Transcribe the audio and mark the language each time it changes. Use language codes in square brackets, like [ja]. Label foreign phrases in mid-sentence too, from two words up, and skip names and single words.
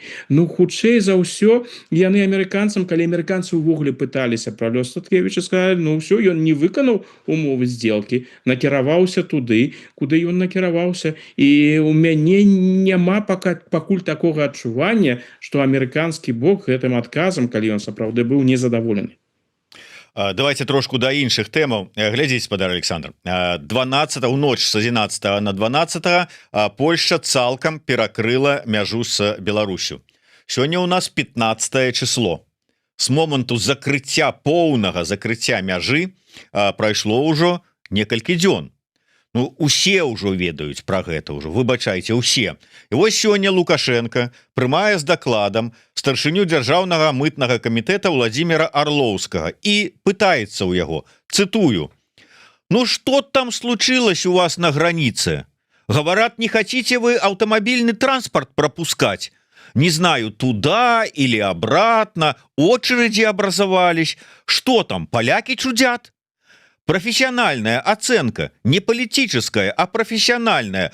[be] Ну, хутчэй за ўсё, яны амерыканцам, калі амерыканцы ўвогуле пыталіся пра лёс Статкевіча, сказалі, ну ўсё, ён не выканаў умовы здзелкі, накіраваўся туды, куды ён накіраваўся, і у мяне няма пакуль такога адчування, што амерыканскі бок гэтым адказам, калі ён сапраўды быў незадаволены. Давайте трошку да іншых тэмаў. Глядзіце, спадар Александр, 12 у ноч з 11 на 12 Польшча цалкам перакрыла мяжу з Беларусю. Сёння у нас 15 число. С моманту закрыцця, поўнага закрыцця мяжы прайшло ўжо некалькі дзён. Ну усе ўжо ведаюць пра гэта ўжо, выбачайце, усе. І вось сёння Лукашенко прымае з дакладам старшыню дзяржаўнага мытнага камітэта Владимира Орлоўскага і пытаецца ў яго, цытую: [ru] «Ну что там случилось у вас на границе? Говорят, не хотите вы автомобильный транспорт пропускать? Не знаю, туда или обратно, очереди образовались. Что там, поляки чудят?» Профессиональная оценка, не политическая, а профессиональная.